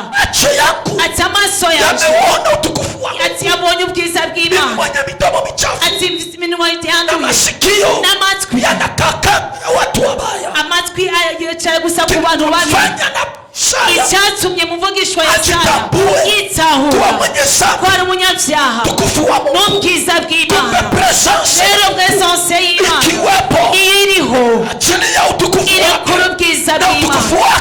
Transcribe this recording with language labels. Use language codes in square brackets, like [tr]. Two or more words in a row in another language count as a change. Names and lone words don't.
[sw] macho yangu [rw] ati amaso yanjye [sw] yameona utukufu wako [rw] ati yabonye ubwiza bw'Imana [sw] mwenye midomo michafu [rw] ati iminwa yanduye [sw] masikio [rw] n'amatwi [sw] yanakaka watu wabaya [rw] amatwi yicaye gusa ku bantu babi icyatumye muvugishwa Yesaya yitahura ko ari umunyabyaha n'ubwiza bw'Imana rero presence y'Imana iriho irekura ubwiza bw'Imana